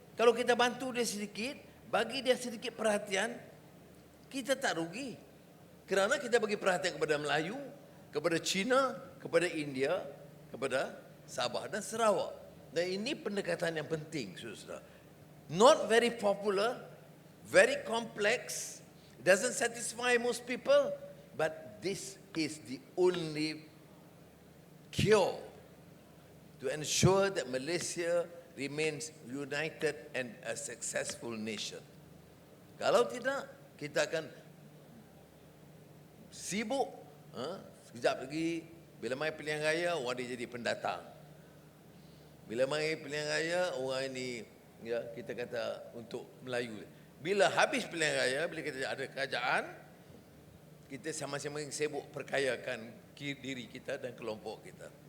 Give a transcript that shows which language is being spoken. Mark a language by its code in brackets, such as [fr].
[ms] Kalau kita bantu dia sedikit, bagi dia sedikit perhatian, kita tak rugi. Kerana kita bagi perhatian kepada Melayu, kepada Cina, kepada India, kepada Sabah dan Sarawak. Dan ini pendekatan yang penting, saudara. [en] Not very popular, very complex, doesn't satisfy most people, but this is the only cure to ensure that Malaysia remains united and a successful nation. [ms] Kalau tidak, kita akan sibuk. Sekejap lagi, bila mai pilihan raya, orang dia jadi pendatang. Bila mai pilihan raya, orang ini, ya, kita kata untuk Melayu. Bila habis pilihan raya, bila kita ada kerajaan, kita sama-sama sibuk perkayakan diri kita dan kelompok kita.